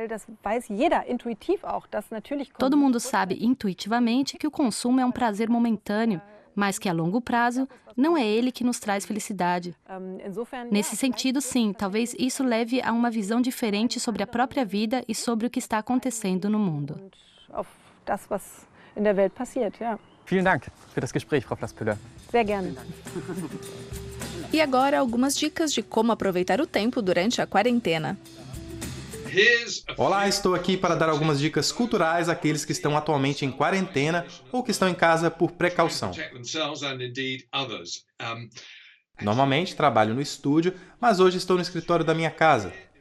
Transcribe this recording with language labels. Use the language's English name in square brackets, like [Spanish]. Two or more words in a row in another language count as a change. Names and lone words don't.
[Portuguese] Todo mundo sabe intuitivamente que o consumo é um prazer momentâneo, mas que a longo prazo não é ele que nos traz felicidade. Nesse sentido, sim, talvez isso leve a uma visão diferente sobre a própria vida e sobre o que está acontecendo no mundo. [German] Vielen Dank für das Gespräch, Frau Flassbühler. Sehr gerne. [Portuguese] E agora, algumas dicas de como aproveitar o tempo durante a quarentena. Olá, estou aqui para dar algumas dicas culturais àqueles que estão atualmente em quarentena ou que estão em casa por precaução. Normalmente trabalho no estúdio, mas hoje estou no escritório da minha casa.